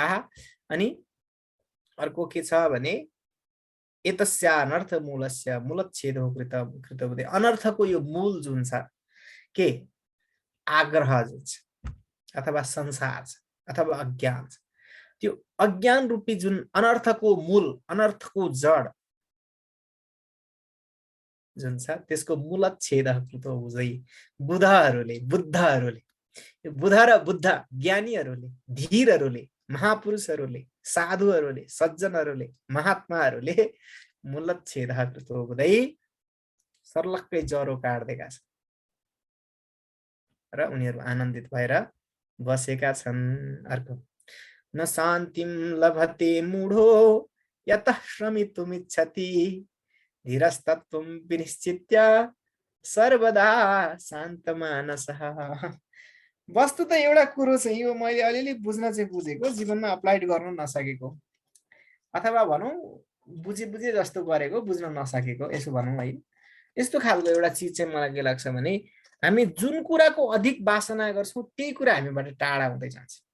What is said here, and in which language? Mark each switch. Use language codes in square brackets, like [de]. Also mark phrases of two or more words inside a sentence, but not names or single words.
[ne] अनि अर्को के छ भने [sa] एतस्यानर्थ मूलस्य मूलच्छेदो कृतबुद्धि, [ne] अनर्थको यो मूल जुन छ के आग्रह जुन छ अथवा संसार छ अथवा अज्ञान छ, त्यो अज्ञान रूपी जुन अनर्थको मूल अनर्थको जड जुन छ त्यसको [sa] मूलच्छेद कृतो बुझै [ne] बुधहरूले बुद्ध र बुद्ध ज्ञानीहरूले धीरहरूले महापुरुषहरूले साधुहरूले सज्जनहरूले महात्माहरूले [sa] मूलच्छेद कृतो बुझै [ne] सर्लक्कै जरो काट्दिएका छन् र उनीहरू आनन्दित भएर बसेका छन्। [sa] अर्को न शान्तिम लभते मूढो यतः श्रमितुमिच्छति धीरस्तत्त्वं विनिश्चित्य सर्वदा शान्तमानसः। [ne] वस्तु त एउटा कुरो चाहिँ यो मैले अलिअलि बुझ्न चाहिँ बुझेको, जीवनमा अप्लाइड गर्न नसकेको, अथवा भनौँ बुझे जस्तो गरेको बुझ्न नसकेको, यसो भनौँ है। यस्तो खालको एउटा चिज चाहिँ मलाई के लाग्छ भने हामी जुन कुराको अधिक वासना गर्छौँ त्यही कुरा हामीबाट टाढा हुँदै जान्छ।